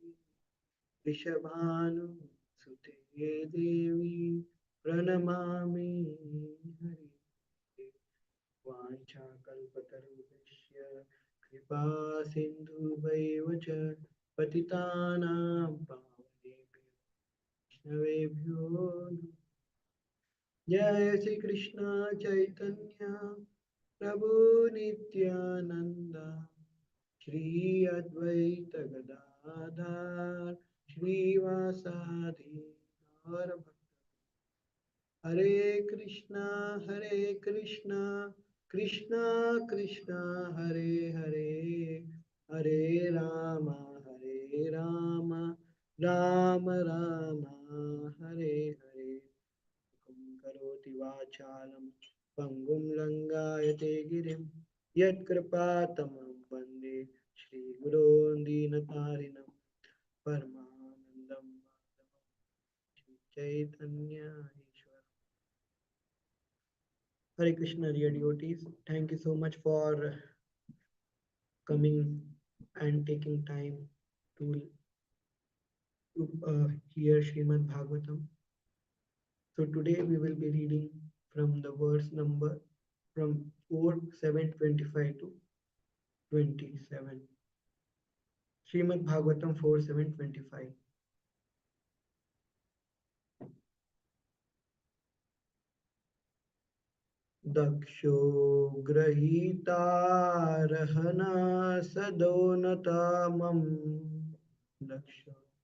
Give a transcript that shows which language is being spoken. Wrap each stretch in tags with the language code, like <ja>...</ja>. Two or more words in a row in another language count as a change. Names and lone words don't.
<sa>वृषभानुसुते देवी प्रणमामि हरि वाञ्छाकल्पतरुभ्यश्च कृपा सिन्धुभैव च पतितानां पावनेभ्यो वैष्णवेभ्यो नमः। जय श्री कृष्ण चैतन्य प्रभु नित्यानंद श्री अद्वैत गदाधर श्रीवासादि गौर भक्त हरे कृष्णा कृष्णा कृष्णा हरे हरे हरे राम राम राम हरे हरे करोति वाचालं पङ्गुं लङ्घयते गिरिं यत्कृपातमं वन्दे श्रीगुरो दीनतारिणं परमानन्दं माधवं चैतन्य ईश्वर</sa> <en>Hare Krishna dear devotees, thank you so much for coming and taking time to hear Srimad Bhagavatam. So today we will be reading from the verse number from 4 725 to 27. Srimad Bhagavatam 4 725.</en> <sa>दक्षो गृहीतारहना सदोनतामम् दक्षो</sa>